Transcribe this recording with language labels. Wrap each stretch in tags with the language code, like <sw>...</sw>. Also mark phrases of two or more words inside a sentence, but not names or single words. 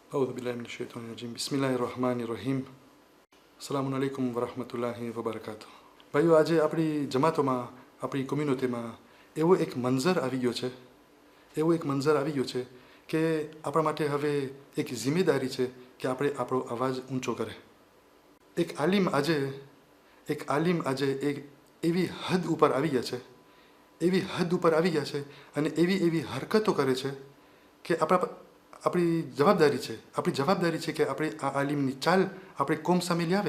<ar>أعوذ بالله من الشيطان الرجيم بسم الله الرحمن الرحيم السلام عليكم ورحمة الله وبركاته.</ar> <gu>ભાઈઓ, આજે આપણી જમાતોમાં, આપણી કોમ્યુનિટીમાં એવો એક મંઝર આવી ગયો છે કે આપણા માટે હવે એક જિમ્મેદારી છે કે આપણે આપણો અવાજ ઊંચો કરે। એક આલિમ આજે એક એવી હદ ઉપર આવી ગયા છે અને એવી હરકતો કરે છે કે આપણી જવાબદારી છે કે આપણે આ આલિમની ચાલ આપણે કોમ સામે લાવે।</gu>